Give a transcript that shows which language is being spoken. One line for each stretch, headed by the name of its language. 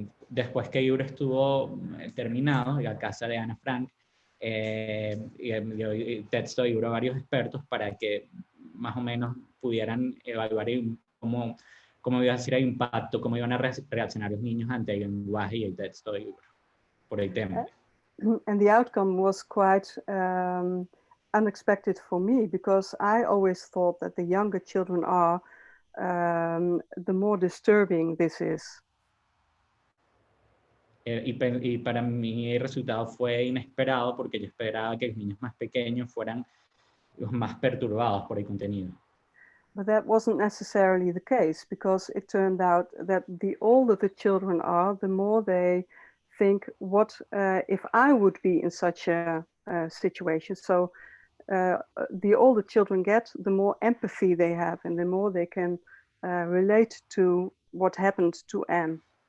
Spanish: Después que el libro estuvo terminado, la casa de Ana Frank, el texto del libro a varios expertos para que más o menos pudieran evaluar cómo iba a ser el impacto, cómo iban a reaccionar los niños ante el lenguaje y el texto del libro, por el tema.
English: And the outcome was quite unexpected for me because I always thought that the younger children are, the more disturbing this is.
Spanish: Y para mí el resultado fue inesperado porque yo esperaba que los niños más pequeños fueran los más perturbados por el contenido.
English: But that wasn't necessarily the case because it turned out that the older the children are, the more they think, what if I would be in such a situation? So the older children get, the more empathy they have and the more they can relate to what happened to Anne.